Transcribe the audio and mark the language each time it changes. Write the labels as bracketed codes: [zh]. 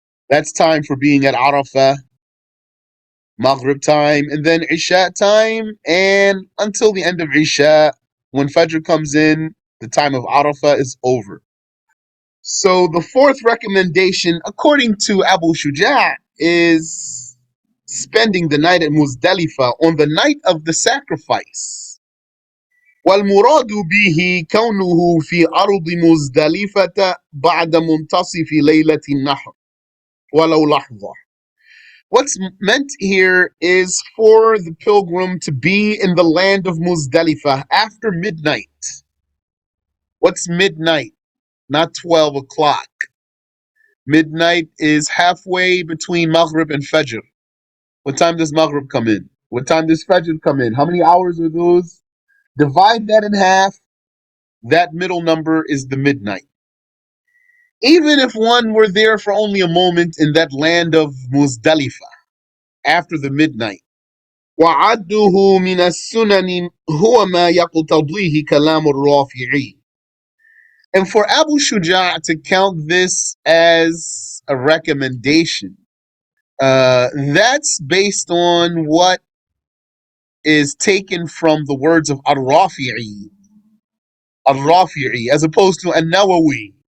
[en] That's time for being at Arafah, Maghrib time, and then Isha time, and until the end of Isha, When Fajr comes in, the time of Arafah is over. So the fourth recommendation, according to Abu Shuja', is spending the night at Muzdalifah on the night of the sacrifice. [ar] والمراد به كونه في أرض مزدلفة بعد منتصف ليلة النحر ولو لحظة. [en] What's meant here is for the pilgrim to be in the land of Muzdalifah after midnight. What's midnight? Not 12 o'clock. Midnight is halfway between Maghrib and Fajr. What time does Maghrib come in? What time does Fajr come in? How many hours are those? Divide that in half. That middle number is the midnight. Even if one were there for only a moment in that land of Muzdalifah after the midnight. [ar] وعده من السنن هو ما يقتضيه كلام الرافعي. [en] And for Abu Shuja' to count this as a recommendation, that's based on what is taken from the words of Al-Rafi'i, as opposed to An-Nawawi.